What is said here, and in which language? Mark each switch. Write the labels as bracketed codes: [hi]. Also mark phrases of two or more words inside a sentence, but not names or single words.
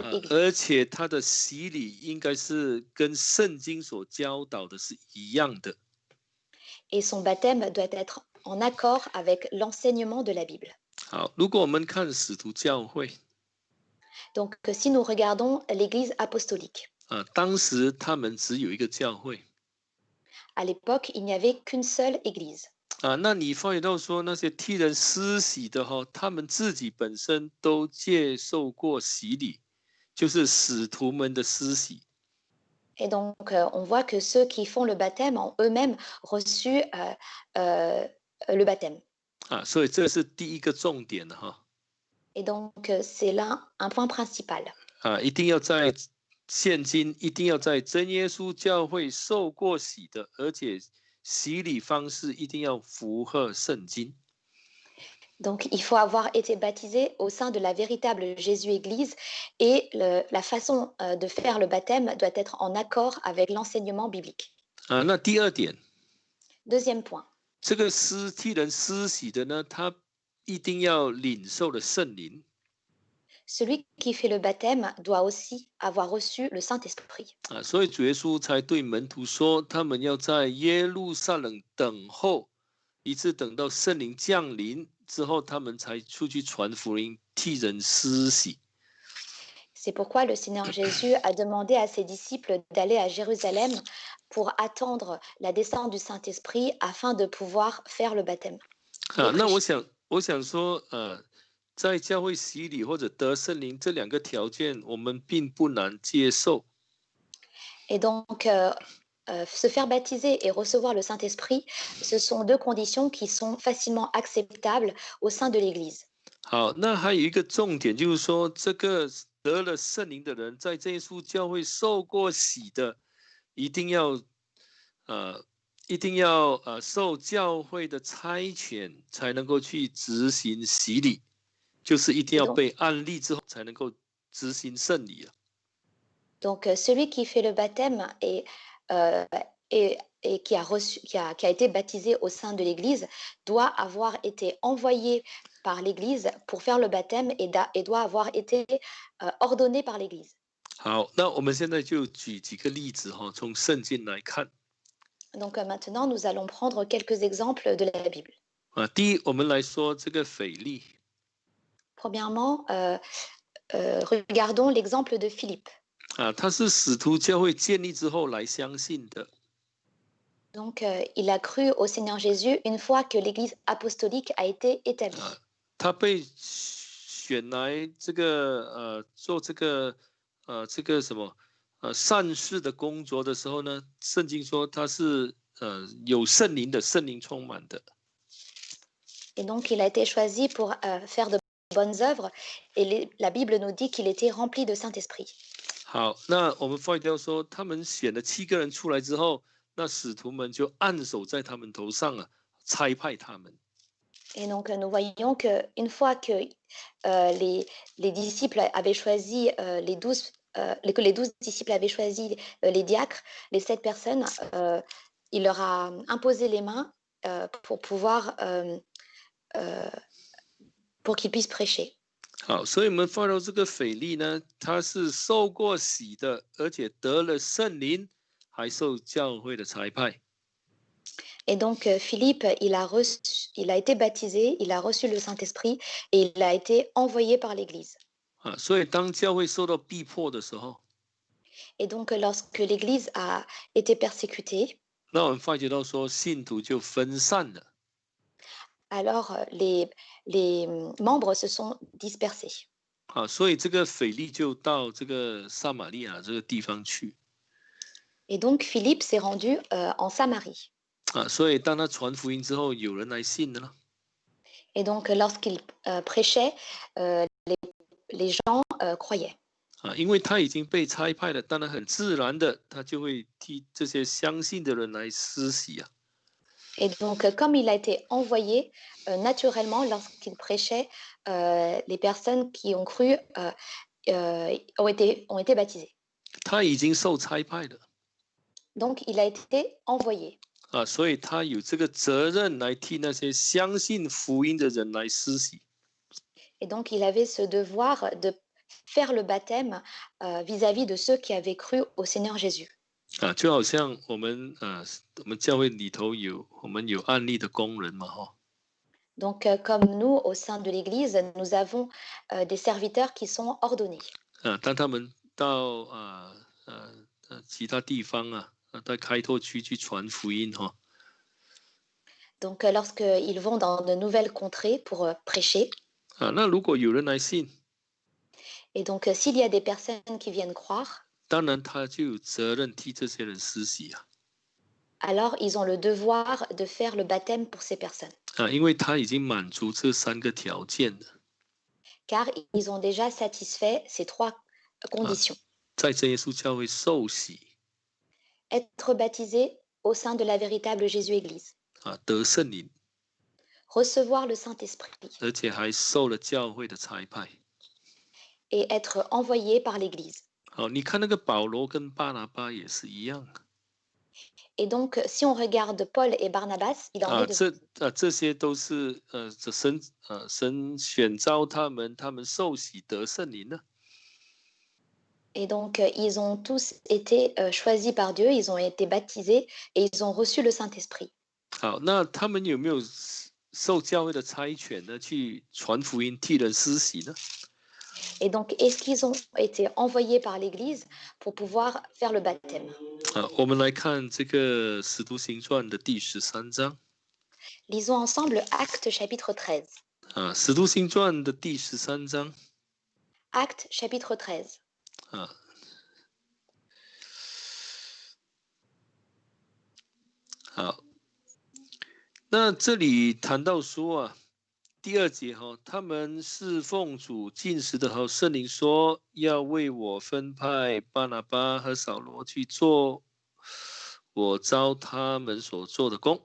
[zh] 而 [fr] Église. [zh] 且他的洗礼应该是跟圣经所教导的是一样的。 [fr] Et son baptême doit être en accord avec l'enseignement de la Bible. [zh] 好，如果我们看使徒教会 [fr] Donc, si nous regardons l'Église apostolique, [zh] 当时他们只有一个教会 [fr] à l'époque, il n'y avait qu'une seule Église. [zh] 那你发觉到说那些替人施洗的哈，他们自己本身都接受过洗礼，就是使徒们的施洗 [fr] Et donc, on voit que ceux qui font le baptême ont eux-mêmes reçu le baptême. [zh] 所以这是第一个重点哈 [fr] Et donc, c'est là un point principal. [zh] 一定要在现今一定要在真耶稣教会受过洗的，而且洗礼方式一定要符合圣经。 [fr] Donc, il faut avoir été baptisé au sein de la véritable Jésus-Église et la façon de faire le baptême doit être en accord avec l'enseignement biblique. [zh] 那第二点， [fr] Deuxième point, [zh] 这个替人施洗的呢，他一定要领受了圣灵 [fr] celui qui fait le baptême doit aussi avoir reçu le Saint-Esprit. [zh] 所以主耶稣才对门徒说，他们要在耶路撒冷等候，一直等到圣灵降临之后，他们才出去传福音，替人施洗。 [fr] C'est pourquoi le Seigneur Jésus a demandé à ses disciples d'aller à Jérusalem pour attendre la descente du Saint-Esprit afin de pouvoir faire le baptême. [zh] 那我想说，在教会洗礼或者得圣灵这两个条件，我们并不难接受。 [fr] Et donc, se faire baptiser et recevoir le Saint-Esprit, ce sont deux conditions qui sont facilement acceptables au sein de l'Église. [zh] 好，那还有一个重点就是说，这个得了圣灵的人，在这耶稣教会受过洗的，一定要受教会的差遣，才能够去执行洗礼，就是一定要被按立之后，才能够执行圣礼啊。 [fr] Donc, celui qui fait le baptême euh, et qui a été baptisé au sein de l'Église doit avoir été envoyé par l'Église pour faire le baptême et doit avoir été ordonné par l'Église. [zh] 好，那我们现在就举几个例子哈，从圣经来看。 [fr] Donc, maintenant, nous allons prendre quelques exemples de la Bible. [zh] 第一，我们来说这个腓力 [fr] Premièrement, regardons l'exemple de Philippe. [zh] 他是使徒教会建立之后来相信的 [fr] Donc, il a cru au Seigneur Jésus une fois que l'Église apostolique a été établie. [zh] 他被选来这个做这个什么善事的工作的时候呢，圣经说他是有圣灵的，圣灵充满的。 [fr] Et donc, il a été choisi pour faire de bonnes œuvres. Et la Bible nous dit qu'il était rempli de Saint-Esprit. [zh] 好，那我们发现说，他们选了7个人出来之后，那使徒们就按手在他们头上差派他们。 [fr] Et donc, nous voyons qu'une fois que les disciples avaient choisi que les 12 disciples avaient choisi les diacres, les 7 personnes, il leur a imposé les mains pour pouvoir pour qu'ils puissent prêcher. [zh] 好，所以我们发到这个腓力呢，他是受过洗的，而且得了圣灵，还受教会的差派。 [fr] Et donc, Philippe, il a été baptisé, il a reçu le Saint-Esprit et il a été envoyé par l'Église. [zh] 啊，所以当教会受到逼迫的时候， [fr] Et donc, lorsque l'Église a été persécutée, [zh] 那我们发觉到说信徒就分散了。 [fr] alors les membres se sont dispersés. [zh] 啊，所以这个腓力就到这个撒玛利亚这个地方去。 [fr] Et donc, Philippe s'est rendu en Samarie. [zh] 啊，所以当他传福音之后，有人来信的了。 [fr] Et donc, lorsqu'il prêchait, les gens croyaient. [zh] 啊，因为他已经被差派了，当然很自然的，他就会替这些相信的人来施洗啊。 [fr] Et donc, comme il a été envoyé, naturellement, lorsqu'il prêchait, les personnes qui ont cru ont été baptisées. [zh] 他已经受差派了。 [fr] Donc, il a été envoyé. [zh] 啊，所以他有这个责任来替那些相信福音的人来施洗。 [fr] Et donc, il avait ce devoir de faire le baptême vis-à-vis de ceux qui avaient cru au Seigneur Jésus. [zh] 啊，就好像我们教会里头我们有案例的工人嘛，哈。 [fr] Donc, comme nous, au sein de l'Église, nous avons des serviteurs qui sont ordonnés. [zh] 啊，当他们到其他地方啊，在开拓区去传福音哈。 [fr] Donc, lorsqu'ils vont dans de nouvelles contrées pour prêcher, [zh] 啊，那如果有人来信， [fr] et donc s'il y a des personnes qui viennent croire, [zh] 当然他就有责任替这些人施洗啊。 [fr] alors ils ont le devoir de faire le baptême pour ces personnes, [zh] 啊，因为他已经满足这3个条件了。 [fr] car ils ont déjà satisfait ces 3 conditions. [zh] 在真耶稣教会受洗 [fr] Être baptisé au sein de la véritable Jésus-Église, [zh] 啊，得圣灵， [fr] recevoir le Saint-Esprit [zh] 而且还受了教会的差派。 [fr] et être envoyé par l'Église. [zh] 好，你看那个保罗跟巴拿巴也是一样 [fr] Et donc, si on regarde Paul et Barnabas, il en 啊， est de [zh] 这些都是神选召他们受洗得圣灵呢。 [fr] Et donc, ils ont tous été choisis par Dieu, ils ont été baptisés et ils ont reçu le Saint-Esprit. [zh] 好，那他们有没有受教会的差遣呢？去传福音、替人施洗呢？ [fr] Et donc, est-ce qu'ils ont été envoyés par l'Église pour pouvoir faire le baptême? [zh] 啊，我们来看这个《使徒行传》的第13章。 [fr] Lisons ensemble Actes chapitre 13. [zh] 啊，《使徒行传》的第13章。 [fr] Actes chapitre 13. [zh] 啊，好，那这里谈到说啊，第2节哈，他们侍奉主进食的时候，圣灵说要为我分派巴拿巴和扫罗去做我召他们所做的工。